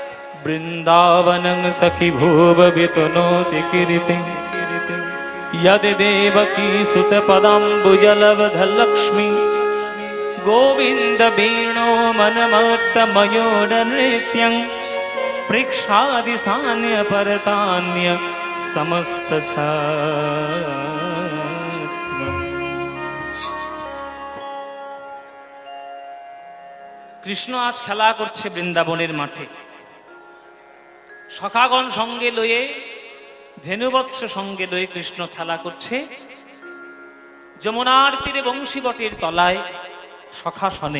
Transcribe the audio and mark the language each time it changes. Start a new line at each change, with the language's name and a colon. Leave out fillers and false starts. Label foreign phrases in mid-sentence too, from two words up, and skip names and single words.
Sanskrit: বৃন্দাবনং সখি ভুব বিতনোতি কীর্তিং यद देवकी सुत पदाम्बुजलवध लक्ष्मी गोविंद वीणो मनमत्त मयूर नृत्यं पृक्षादि सान्य परतान्य समस्त सात्वम्।
Bangla: কৃষ্ণ আজ খেলা করছে বৃন্দাবনের মাঠে, সখাগণ সঙ্গে লয়ে, ধেনুবৎস সঙ্গে লয়ে কৃষ্ণ খেলা করছে যমুনার তীরে বংশীবটের তলায় সখাসনে।